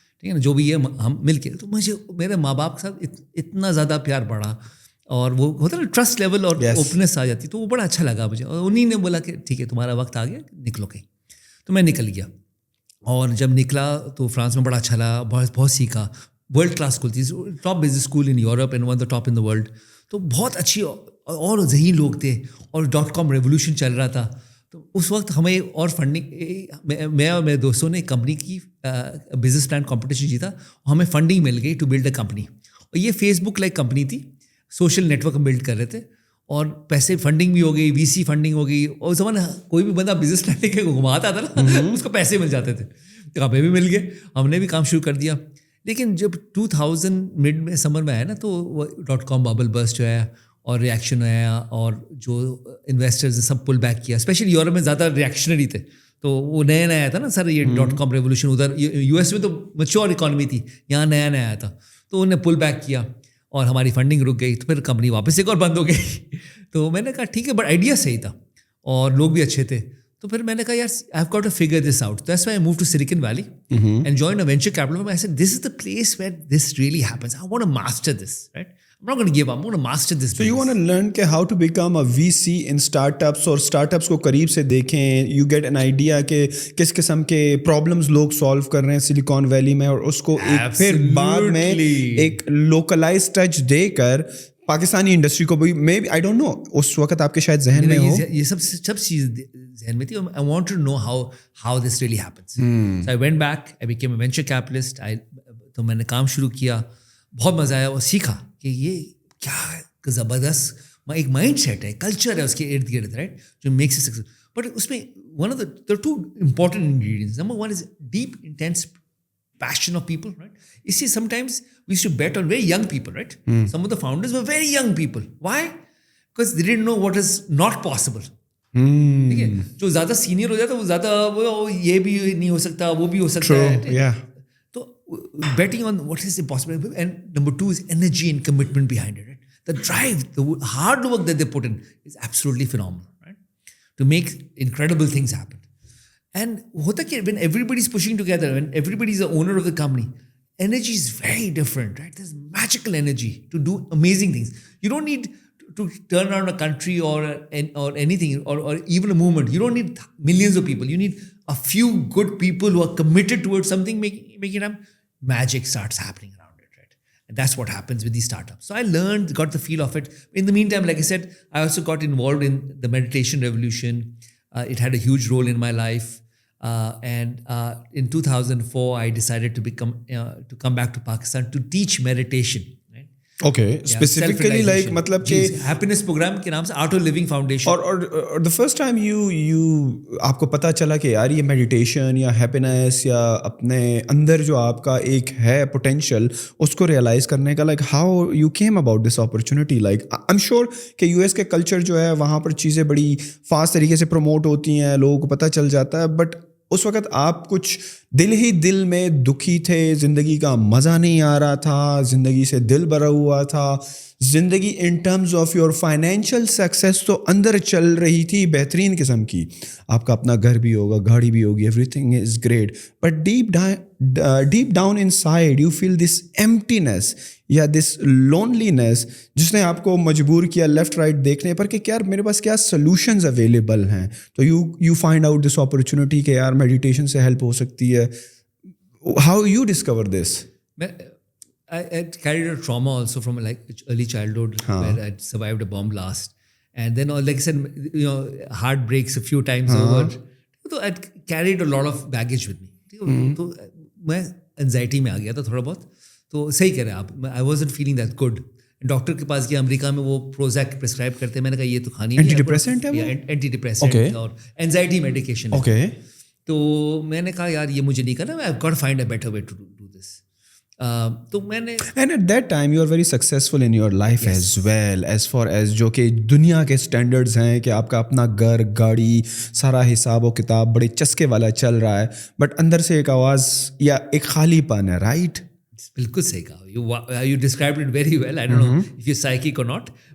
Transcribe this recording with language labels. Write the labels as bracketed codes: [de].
[ur] ٹھیک ہے نا, جو بھی ہے ہم مل کے. تو مجھے میرے ماں باپ کے ساتھ اتنا زیادہ پیار بڑھا, اور وہ ہوتا نا ٹرسٹ لیول اور اوپننس آ جاتی, تو وہ بڑا اچھا لگا مجھے. اور انہیں نے بولا کہ ٹھیک ہے تمہارا وقت آ گیا, نکلو کہیں. تو میں نکل گیا, اور جب نکلا تو فرانس میں بڑا اچھا لگا, بہت سیکھا. [en] World class school تھی, top business school in Europe and one of the top in the world. [ur] تو بہت اچھی اور ذہین لوگ تھے, اور .com ریولیوشن چل رہا تھا. تو اس وقت ہمیں اور فنڈنگ, میں اور میرے دوستوں نے کمپنی کی بزنس پلان کمپٹیشن جیتا, اور ہمیں فنڈنگ مل گئی [en] To build a company. [ur] اور یہ فیس بک لائک کمپنی تھی, سوشل نیٹ ورک بلڈ کر رہے تھے, اور پیسے فنڈنگ بھی ہو گئی, VC فنڈنگ ہو گئی. اور زمانہ کوئی بھی بندہ بزنس پلان لے کے گھماتا تھا نا, اس کو پیسے مل جاتے تھے. تو ہمیں بھی مل گئے, ہم نے بھی کام شروع کر دیا. لیکن جب 2000 مڈ میں سمر میں آیا نا, تو وہ .com ببل برسٹ جو ہے, اور ریئیکشن آیا, اور جو انویسٹرز نے سب پل بیک کیا. اسپیشلی یورپ میں زیادہ ریئیکشنری تھے, تو وہ نیا نیا آیا تھا نا سر یہ .com ریولیوشن. ادھر US میں تو میچور اکانومی تھی, یہاں نیا نیا آیا تھا, تو انہوں نے پل بیک کیا, اور ہماری فنڈنگ رک گئی. تو پھر کمپنی واپس ایک اور بند ہو گئی. تو میں نے کہا ٹھیک ہے, بٹ آئیڈیا صحیح تھا, اور لوگ بھی اچھے تھے. تو پھر میں نے کہا یار [en] I have got to figure this out. That's why I move to Silicon Valley and join a venture capital. I said this is the place where this really happens. I want to master this, right. I'm not going to give up. I'm going to master this. So you want to learn کہ how to become a VC in startups, اور startups [ur] کو قریب سے دیکھیں. [en] You get an idea [ur] کہ کس قسم کے problems لوگ solve کر رہے ہیں سلیکان ویلی میں, اور اس کو ایک پھر بعد میں ایک localized touch دے کر پاکستانی انڈسٹری کو بھی, میں [en] I don't know [ur] اس وقت آپ کے شاید ذہن میں ہو یہ سب چیز ذہن میں تھی. [en] I want to know how this really happens. So I went back, I became a venture capitalist. [ur] تو میں نے کام شروع کیا, بہت مزہ آیا, اور سیکھا کہ یہ کیا زبردست ایک مائنڈ سیٹ ہے, کلچر ہے اس کے ارد گرد, رائٹ, جو میکس اٹ سکسیس. بٹ اس میں [en] One of the two important ingredients. Number one is deep intense passion of people, right? You see, sometimes we used to bet on very young people, right? Some of the founders were very young people. Why? Because they didn't know what is not possible. [ur] ٹھیک ہے, جو زیادہ senior ہو جاتا ہے وہ زیادہ وہ یہ بھی نہیں ہو سکتا, وہ بھی ہو سکتا ہے. [en] تو betting on what is impossible. And number two is energy and commitment behind it, right? The drive, the hard work that they put in is absolutely phenomenal, right? To make incredible things happen. And hota ki when everybody is pushing together, when everybody is the owner of the company, energy is very different, right? There's magical energy to do amazing things. You don't need to turn around a country or anything, or even a movement. You don't need millions of people. You need a few good people who are committed towards something, making it happen. Magic starts happening around it, right? And that's what happens with these startups. So I learned, got the feel of it. In the meantime, like I said, I also got involved in the meditation revolution. It had a huge role in my life. And in 2004, I decided to come back to Pakistan to teach meditation. Right? Okay, specifically like matlab کہ [ur] happiness program کے نام سے Art of Living Foundation. اور the first time you آپ کو پتہ چلا کہ یار یہ میڈیٹیشن یا ہیپینس یا اپنے اندر جو آپ کا ایک ہے پوٹینشیل اس کو ریئلائز کرنے کا, [en] like how you came about this opportunity? Like I'm sure [ur] کہ US کے کلچر جو ہے وہاں پر چیزیں بڑی فاسٹ طریقے سے پروموٹ ہوتی ہیں, لوگوں کو پتہ چل جاتا ہے, بٹ اس وقت آپ کچھ دل ہی دل میں دکھی تھے, زندگی کا مزہ نہیں آ رہا تھا, زندگی سے دل بھرا ہوا تھا, زندگی in terms of your financial success تو اندر چل رہی تھی بہترین قسم کی, آپ کا اپنا گھر بھی ہوگا, گاڑی بھی ہوگی, [en] everything is great, but deep down inside you feel this emptiness [ur] یا دس لونلینس جس نے آپ کو مجبور کیا لیفٹ رائٹ دیکھنے پر کہ یار میرے پاس کیا سلوشنز اویلیبل ہیں. [en] تو you find out this opportunity [ur] کہ یار میڈیٹیشن سے ہیلپ ہو سکتی ہے. [en] How you discover this? I carried a trauma also from like early childhood where I survived a bomb blast, and then like I said, heartbreaks a few times over. So I carried a lot of baggage with me. [ur] تو میں anxiety میں آ گیا تھا تھوڑا بہت. تو صحیح کہہ رہے ہیں آپ, [en] I wasn't feeling that good. [ur] Doctor کے پاس گیا, امریکہ میں وہ پروزیک پرسکرائب کرتے ہیں, میں نے کہا یہ تو کھانی اینٹی ڈپریسنٹ ہے, اینٹی ڈپریسنٹ اور اینزائٹی میڈیکیشن. اوکے, تو میں نے کہا یار یہ مجھے نہیں کرنا, [en] I've got to find a better way to do this. [ur] تو میں نے [en] and at that time you are very successful in your life as well, as far as [ur] جو کہ دنیا کے اسٹینڈرڈز ہیں کہ آپ کا اپنا گھر, گاڑی, سارا حساب و کتاب بڑے چسکے والا چل رہا ہے, بٹ اندر سے ایک آواز یا ایک خالی پن ہے, رائٹ؟ بالکل صحیح کہا. [en] You described it very well. I don't know if you're psychic or not.